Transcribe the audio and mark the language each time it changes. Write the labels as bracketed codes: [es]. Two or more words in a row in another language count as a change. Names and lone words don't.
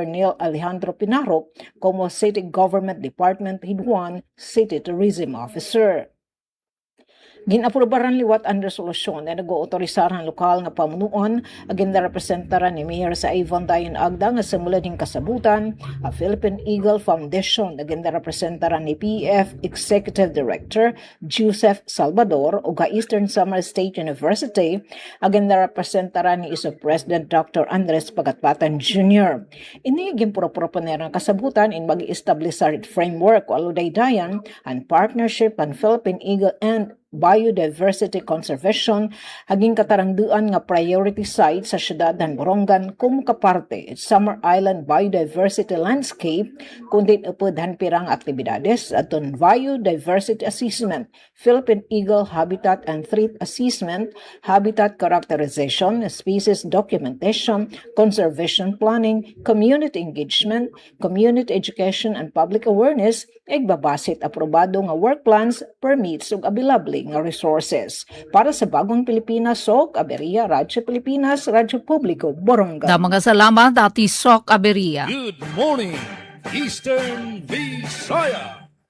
[en] Neil Alejandro Pinaro como City Government Department Head 1 City Tourism Officer. [war] Ginaprobaran liwat ang resolusyon na nag-ootorisar ang lokal nga pamunuan agin na representaran ni Mayor sa Avon Dayan Agda nga simula ding kasabutan a Philippine Eagle Foundation agin na representaran ni PEF [en] Executive Director [war] Joseph Salvador ug Eastern Samar State University agin na representaran ni ISO President Dr. Andres Pagatpatan Jr. Ini ginproponer ang kasabutan in mag-establish sa framework o aludaydayan [en] and partnership and Philippine Eagle and biodiversity [war] conservation haging katarangduan nga [en] priority site [war] sa syudad ng Borongan kung kaparte Summer Island Biodiversity Landscape kundi upod pirang aktibidades aton [en] Biodiversity Assessment, Philippine Eagle Habitat and Threat Assessment, Habitat Characterization, Species Documentation, Conservation Planning, Community Engagement, Community Education and Public Awareness [war] igbabasit aprobado nga [en] work plans, [war] permits ug available nga resources. [tl] Para sa Bagong Pilipinas, Sok Aberia, Radyo Pilipinas, Radyo Publiko, Borongan. [war] Mga salamat, Ati Sok Aberia. [en] Good morning, Eastern Visayas.